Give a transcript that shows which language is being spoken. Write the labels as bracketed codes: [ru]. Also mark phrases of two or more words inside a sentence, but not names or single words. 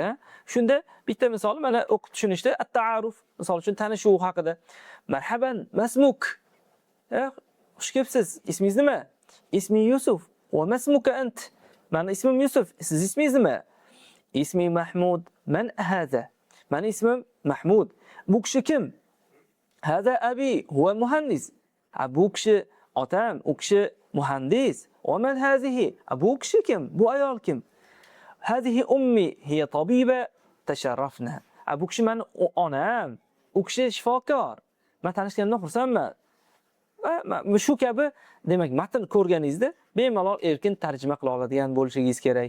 [uz] Shunda bitta misol mana o'qib tushunishda at-ta'aruf, misol uchun tanishuv haqida. [ar] مرحبا ما اسمك. [uz] Xush kelibsiz. Ismingiz nima? [ar] اسمي يوسف وما اسمك أنت? [uz] Mani ismim Yusuf. Siz ismingiz nima? [ar] اسمي محمود من هذا? [uz] Mani ismim Mahmud. Bu kishi kim? [ar] هذا أبي هو مهندس. [uz] Bu kishi otam, u kishi muhandis. [ar] ومن هذه? [uz] Bu kishi kim? Bu ayol kim? [ar] هذه أمي هي طبيبة تشرفنا. [uz] Bu kishi meni onam. U kishi shifokor. Men tanishganimdan xursandman. Shu kabi demak matn ko'rganingizda bemalol erkin tarjima qila oladigan bo'lishingiz kerak.